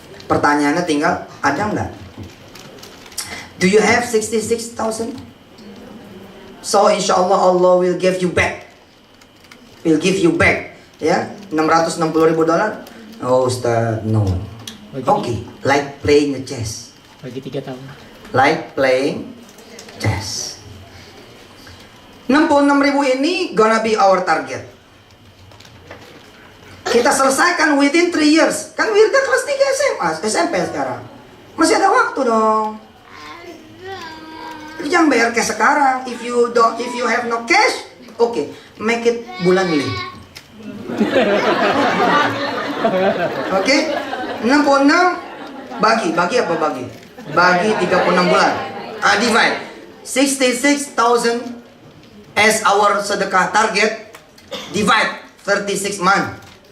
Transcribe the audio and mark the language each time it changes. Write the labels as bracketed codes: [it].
[id] Pertanyaannya tinggal, ada nggak? [en] Do you have 66,000? So insya Allah will give you back. Will give you back. Ya, $660.000. Oh Ustaz, no. Okay, like playing the chess. [id] Bagi 3 tahun. [en] Like playing chess. 66.000 ini gonna be our target. [id] Kita selesaikan [en] within 3 years. [id] Kan Wirda kelas 3 SMP sekarang. Masih ada waktu dong. Jadi jangan bayar cash sekarang. [en] If you have no cash, okay, make it bulanly. [id] Oke, 66 bagi apa bagi? Bagi 36 bulan. [en] Divide 66,000 as our sedekah target, divide 36 month.